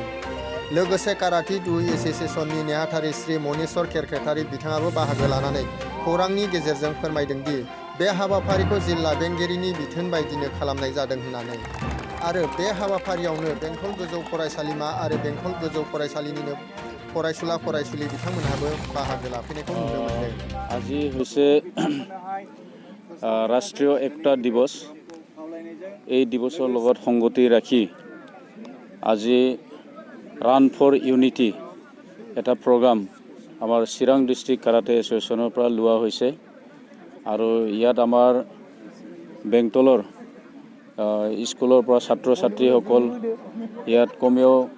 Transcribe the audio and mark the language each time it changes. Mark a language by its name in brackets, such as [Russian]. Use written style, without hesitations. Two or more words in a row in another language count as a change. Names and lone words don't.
[Bodo] लोगोसे काराटे डु एस'सिएशननि नेहाथारि श्री मनेस्वर खेरखेतारि बिथाङाबो बाहागो लानानै खौरांनि गेजेरजों फोरमायदों दि बे हाबाफारिखौ जिल्ला बेंगिरिनि बिथोन बायदिनो खालामनाय जादों होननानै आरो बे हाबाफारियावनो बेंटल गोजौ फरायसालिमा आरो बेंटल गोजौ फरायसालिनिनो फरायसुला फरायसुलि बिथांमोनहाबो बाहागो लाफैनायखौ नुनो मोनदों। [Assamese] আজি হৈছে ৰাষ্ট্ৰীয় একতা দিৱস। এই দিৱসৰ লগত সংগতি ৰাখি আজি ৰান ফৰ ইউনিটি এটা প্ৰগ্ৰাম আমাৰ চিৰাং ডিষ্ট্ৰিক্ট কাৰাটে এছ'চিয়েশ্যনৰ পৰা লোৱা হৈছে আৰু ইয়াত আমাৰ বেংটলৰ স্কুলৰ পৰা ছাত্ৰ ছাত্ৰীসকল ইয়াত কমেও